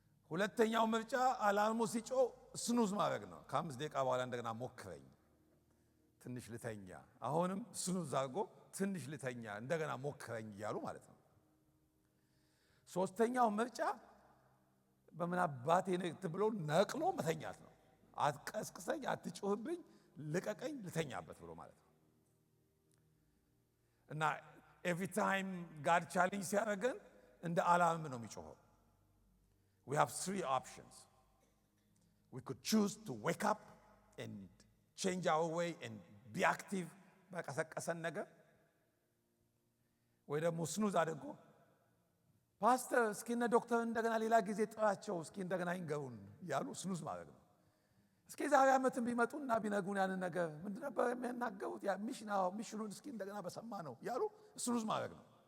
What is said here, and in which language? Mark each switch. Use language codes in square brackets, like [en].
[am] ሁለተኛው ምርጫ አላርሙ ሲጮህ ስኑዝ ማድረግ ነው። ከ5 ደቂቃ በኋላ እንደገና ሞክረኝ፣ ትንሽ ልተኛ፣ አሁንም ስኑዝ አድርጎ ትንሽ ልተኛ፣ እንደገና ሞክረኝ እያሉ ማለት ነው። ሶስተኛው ምርጫ በምን አባቴ ነቅት ብሎ ነቅሎ መተኛት ነው። አትቀስቅሰኝ፣ አትጮህብኝ፣ ልቀቀኝ፣ ልተኛበት ብሎ ማለት ነው። እና [en] every time God challenge [am] ሲያደርገን እንደ አላርም ነው የሚጮኸው። [en] We have three options. We could choose to wake up and change our way and be active [am] በቀሰቀሰን ነገር፣ ወይ ደግሞ ስኑዝ አድርጎ ፓስተር እስኪ እነ ዶክተር እንደገና ሌላ ጊዜ ጥራቸው እስኪ እንደገና ይንገሩን ያሉ ስኑዝ ማድረግ ነው። እስኪ ዛሬ ዓመትም ቢመጡና ቢነግሩን ያንን ነገር ምንድን ነበር የሚናገሩት ያ ሚሽኑን እስኪ እንደገና በሰማ ነው ያሉ ስኑዝ ማድረግ ነው።